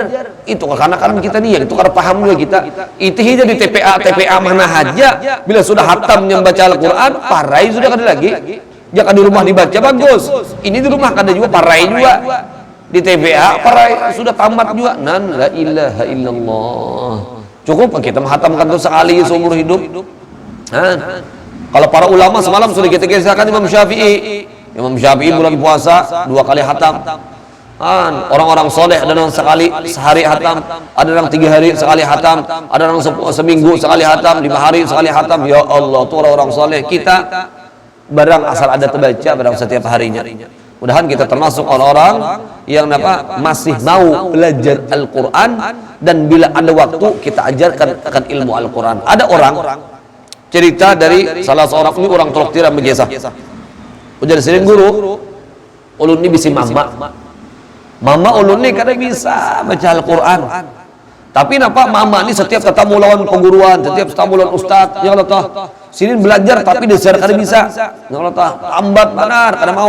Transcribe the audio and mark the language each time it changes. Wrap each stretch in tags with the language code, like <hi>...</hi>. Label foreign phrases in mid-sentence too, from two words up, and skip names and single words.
<id>Itu kekanakan kita nih, yang itu karena paham juga kita. Itu aja di TPA mana aja. Bila sudah hatam yang baca Al-Quran, parai sudah ada lagi. Jangan di rumah dibaca bagus. Ini di rumah kada juga parai juga. Di TPA parai sudah tamat juga.</id> <ar>لا إله إلا الله.</ar> <id>Cukup kita menghatamkan itu sekali seumur hidup. Kalau para ulama semalam sudah kita kisahkan Imam Syafi'i. Imam Syafi'i bulan puasa 2 kali hatam. Orang-orang soleh ada yang sekali sehari hatam, ada yang 3 hari sekali hatam, ada yang seminggu sekali hatam, 5 hari sekali hatam.</id> <ar>يا الله,</ar> <id>itu orang-orang soleh. Kita barang asal ada terbaca barang setiap harinya. Mudahan kita termasuk orang-orang yang masih mau belajar Al-Quran, dan bila ada waktu kita ajarkan akan ilmu Al-Quran. Ada orang cerita dari salah seorang ini orang Tolok Tiram biasa.</id> <bjn>Ujar sidin guru, ulun ni bisi mama ulun ni kada bisa baca Al-Quran. Tapi napa mama ni setiap ketemu lawan pengguruan, setiap ketemu lawan ustaz,</bjn> <ar>يا الله</ar> <bjn>tah. Sidin belajar tapi dasar kada bisa.</bjn> <ar>يا الله</ar> <bjn>tah, lambat benar kada mau.</bjn>